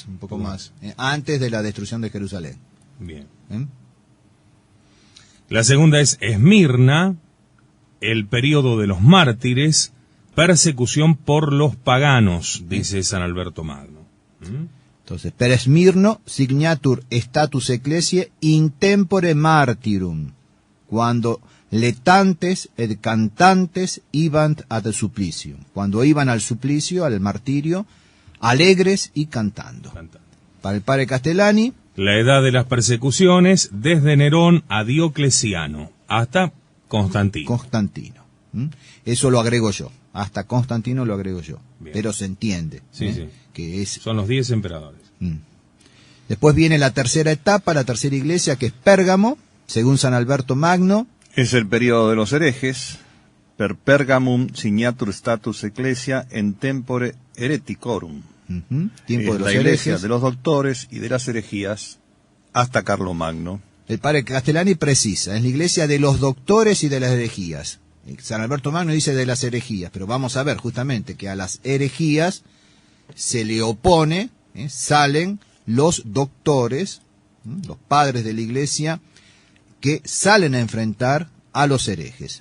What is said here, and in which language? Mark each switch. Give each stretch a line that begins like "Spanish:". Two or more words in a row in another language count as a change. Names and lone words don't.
Spanish: Antes de la destrucción de Jerusalén. Bien. La segunda es Esmirna, el periodo de los mártires, persecución por los paganos, dice San Alberto Magno. Entonces,
Latin: per Esmirno signatur status ecclesiae in tempore martyrum, cuando letantes et cantantes ibant ad supplicium,
Spanish: cuando iban al suplicio, al martirio, alegres y cantando. Para el padre Castellani, la edad de las persecuciones desde Nerón a Diocleciano hasta Constantino. Eso lo agrego yo. Hasta Constantino lo agrego yo. Bien. Pero se entiende. Sí. Que son los 10 emperadores. Después viene la tercera etapa, la tercera iglesia, que es Pérgamo, según San Alberto Magno. Es el periodo de los herejes,
Latin: per Pergamum signatur status ecclesia en tempore hereticorum.
Spanish: Tiempo de los la iglesia herejes. de los doctores y de las herejías hasta Carlomagno. El padre Castellani precisa, es la iglesia de los doctores y de las herejías. San Alberto Magno dice de las herejías, pero vamos a ver justamente que a las herejías se le opone, salen los doctores, los padres de la iglesia, que salen a enfrentar a los herejes.